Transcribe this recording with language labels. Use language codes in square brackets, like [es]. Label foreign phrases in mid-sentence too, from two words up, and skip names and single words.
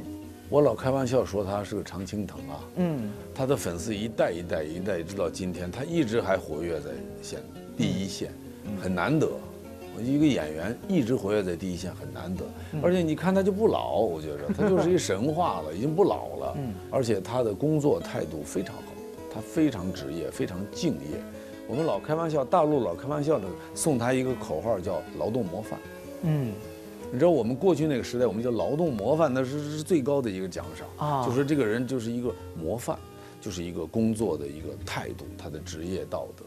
[zh] 我老開玩笑說他是個常青藤啊，他的粉絲一代一代一代直到今天，他一直還活躍在第一線，很難得。一個演員一直活躍在第一線很難得，而且你看他就不老，我覺得他就是一神話了，已經不老了。而且他的工作態度非常好，他非常職業，非常敬業。我們老開玩笑，大陸老開玩笑的送他一個口號叫勞動模範。你知道我們過去那個時代，我們叫勞動模範，那是最高的一個獎賞啊，就說這個人就是一個模範，就是一個工作的一個態度，他的職業道德。